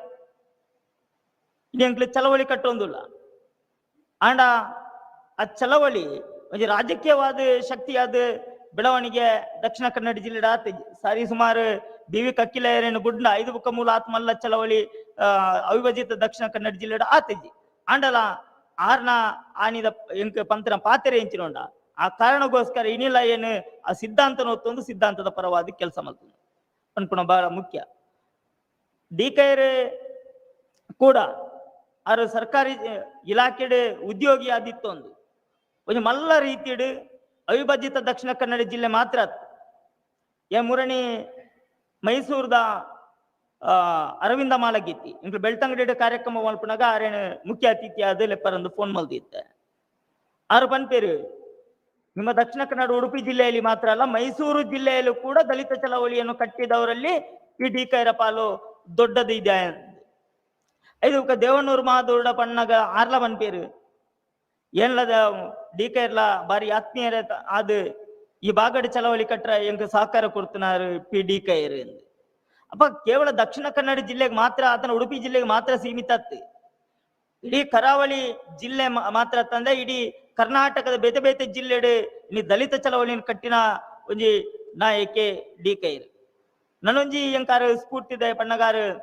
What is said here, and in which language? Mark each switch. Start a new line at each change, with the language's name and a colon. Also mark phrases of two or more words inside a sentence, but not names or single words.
Tulu: ಇನಿ ಎಂಕ್ಲು ಚಳವಳಿ ಕಟ್ಟೊಂದುಲ್ಲ ಆಂಡ ಆ ಚಳವಳಿ ಒಂದು ರಾಜಕೀಯವಾದ ಶಕ್ತಿಯಾದ ಬೆಳವಣಿಗೆ ದಕ್ಷಿಣ ಕನ್ನಡ ಜಿಲ್ಲೆಡ ಆತಜಿ ಸಾರಿ ಸುಮಾರು BV ಕಕ್ಕಿಲೆಯರೇನು ಗುಡ್ಡ 5 ಬುಕ್ಕ ಮೂಲ ಆತ್ಮಲ್ಲ ಚಳವಳಿ ಅವಿಭಜಿತ ದಕ್ಷಿಣ ಕನ್ನಡ ಜಿಲ್ಲೆಡ ಆತಜಿ ಆಂಡಲ ಆರ್ನ ಆನಿದ ಎಂಕ ಪಂತನ ಪಾತ್ರೆ ಎಂಚಿನೋಂಡ ಆ ಕಾರಣಗೋಸ್ಕರ ಇನಿಲ್ಲ ಏನು ಆ ಸಿದ್ಧಾಂತ ಒತ್ತೊಂದು
Kannada: ಸಿದ್ಧಾಂತದ ಪರವಾದ ಕೆಲಸ ಮಾಡ್ತದೆ
Tulu: ಅನ್ಪುಣ ಬಹಳ ಮುಖ್ಯ ಡಿಕೈರ್ ಕೂಡ ಅವರು ಸರ್ಕಾರಿ ಇಲಾಖೆಡು ಉದ್ಯೋಗಿ ಆದಿತ್ತು ಒಂದು ಮಲ್ಲ ರೀತಿಡು ಅವಿಭಜಿತ ದಕ್ಷಿಣ ಕನ್ನಡ ಜಿಲ್ಲೆ ಮಾತ್ರ ಮೂರನೇ ಮೈಸೂರದ ಅರವಿಂದ ಮಾಲಗೀತಿ ಇಂಕ್ ಬೆಳ್ತಂಗಡಿ ಕಾರ್ಯಕ್ರಮ ಮಲ್ಪನಾಗ ಆರೇನು ಮುಖ್ಯ ಅತಿಥಿ ಆದ ಲೆಪ್ಪರಂದು ಫೋನ್ ಮಲ್ದಿತ್ತೆ ಆರು ಪನ್ಪೇರು
Kannada: ನಿಮ್ಮ ದಕ್ಷಿಣ ಕನ್ನಡ ಉಡುಪಿ ಜಿಲ್ಲೆಯಲ್ಲಿ ಮಾತ್ರ ಅಲ್ಲ ಮೈಸೂರು ಜಿಲ್ಲೆಯಲ್ಲೂ ಕೂಡ ದಲಿತ ಚಳವಳಿಯನ್ನು ಕಟ್ಟಿದವರಲ್ಲಿ ಪಿಡಿಕೈರ ಪಾಲು ದೊಡ್ಡದು
Tulu: ಇದೆ ಇದು ದೇವನೂರು ಮಹಾದೂರ್ಡ ಪಣ್ಣಗ ಆರ್ಲ ಪನ್ಪೇರು ಏನ್ಲದ ಡಿಕೈರ್ಲ ಬಾರಿ ಆತ್ಮೀಯರ ಅದು ಈ ಬಾಗಡ ಚಳವಳಿ ಕಟ್ರ ಎಂಕ ಸಹಕಾರ ಕೊಡ್ತಿನಾರು ಪಿಡಿಕೈರ್ ಅಪ್ಪ ಕೇವಲ ದಕ್ಷಿಣ ಕನ್ನಡ ಜಿಲ್ಲೆಗೆ ಮಾತ್ರ ಆತನ ಉಡುಪಿ ಜಿಲ್ಲೆಗೆ ಮಾತ್ರ ಸೀಮಿತ ಇಡೀ ಕರಾವಳಿ ಜಿಲ್ಲೆ ಮಾತ್ರ ತಂದೆ ಇಡೀ ಕರ್ನಾಟಕದ ಬೇತೆ ಜಿಲ್ಲೆಡು ಇನ್ನು
Kannada: ದಲಿತ ಚಳವಳಿಯನ್ನು
Tulu: ಕಟ್ಟಿನ ಒಂಜಿ ನಾಯಕಿ ಡಿಕೈರ್ ನನ್ನೊಂಜಿ ಎಂಕಾರ ಸ್ಫೂರ್ತಿದೆ ಪಣ್ಣಗಾರ